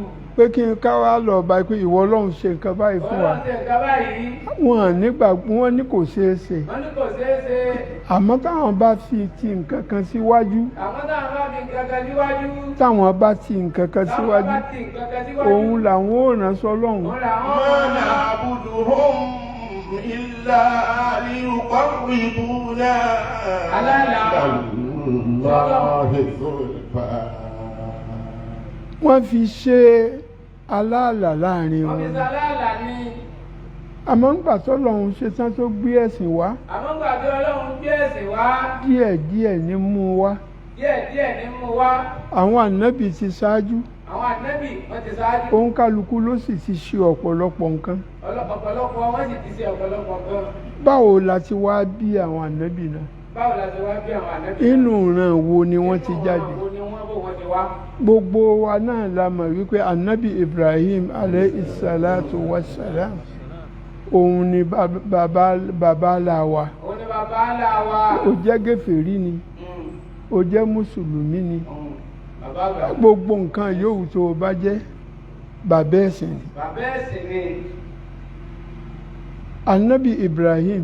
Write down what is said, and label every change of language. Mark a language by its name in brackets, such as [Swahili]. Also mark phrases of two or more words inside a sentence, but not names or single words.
[Yoruba] pé kí n ká wá lọ bá pé ìwọ ọlọ́run ṣe nǹkan báyìí fún wa ọlọ́run ṣe nǹkan báyìí wọ́n ní kò ṣeé ṣe wọ́n ní kò ṣeé ṣe àmọ́ táwọn bá fi ti nǹkan kan síwájú àwọn táwọn bá fi nǹkan kan síwájú táwọn bá ti nǹkan kan táwọn síwájú bá ti nǹkan kan síwájú òun làwọn ò rán sọ́lọ́run òun làwọn [Arabic] ما نعبدهم إلا ليقربونا على الله زلفى [Yoruba] wọ́n fi ṣe aláàlà láàrin wọ́n fi wọn sàlálà ní àmọ́ ńgbà tọ́lọ́run ṣe tán tó gbé ẹ̀sìn wá àmọ́ gbà tí ọlọ́run gbé ẹ̀sìn wá díẹ̀díẹ̀ ní mú wá díẹ̀díẹ̀ ní mú wá àwọn ànábì ti ṣáájú àwọn ànábì wọ́n ti ṣáájú òun kálukú ló sì ti ṣe ọ̀pọ̀lọpọ̀ nǹkan ọ̀pọ̀lọpọ̀ wọ́n sì ti ṣe ọ̀pọ̀lọpọ̀ gan báwo la ti wá bí àwọn ànábì náà báwo la ti wá bí àwọn ànábì inú ìran wo ni wọ́n ti jáde inú wọn wo ni wọ́n bò wọ́n ti wá gbogbo wa náà la mọ̀ wípé ànábì Ibrahim [Arabic] عليه الصلاة والسلام [Yoruba] òun ni bàbá la wa òun ni bàbá ńlá wa ó jẹ́ gèfèrí ni ó jẹ́ mùsùlùmí ni bàbá àgbà gbogbo nǹkan yòówù tó o bá jẹ́ bàbá ẹ̀sìn ni bàbá ẹ̀sìn ni ànábì Ibrahim